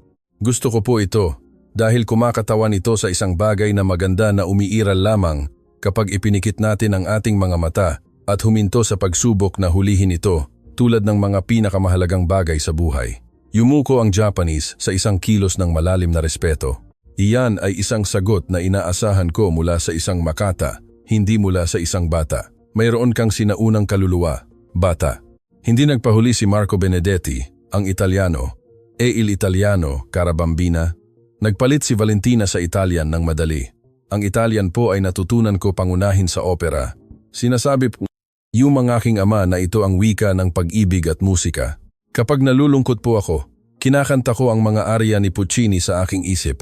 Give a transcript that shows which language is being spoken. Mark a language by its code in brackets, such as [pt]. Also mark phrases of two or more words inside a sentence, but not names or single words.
[tl] Gusto ko po ito dahil kumakatawan ito sa isang bagay na maganda na umiiral lamang kapag ipinikit natin ang ating mga mata at huminto sa pagsubok na hulihin ito tulad ng mga pinakamahalagang bagay sa buhay. Yumuko ang Japanese sa isang kilos ng malalim na respeto. Iyan ay isang sagot na inaasahan ko mula sa isang makata, hindi mula sa isang bata. Mayroon kang sinaunang kaluluwa, bata. Hindi nagpahuli si Marco Benedetti, ang Italiano, [it] il Italiano, cara bambina. [tl] Nagpalit si Valentina sa Italian ng madali. Ang Italian po ay natutunan ko pangunahin sa opera. Sinasabi po, yung mga aking ama na ito ang wika ng pag-ibig at musika. Kapag nalulungkot po ako, kinakanta ko ang mga arya ni Puccini sa aking isip.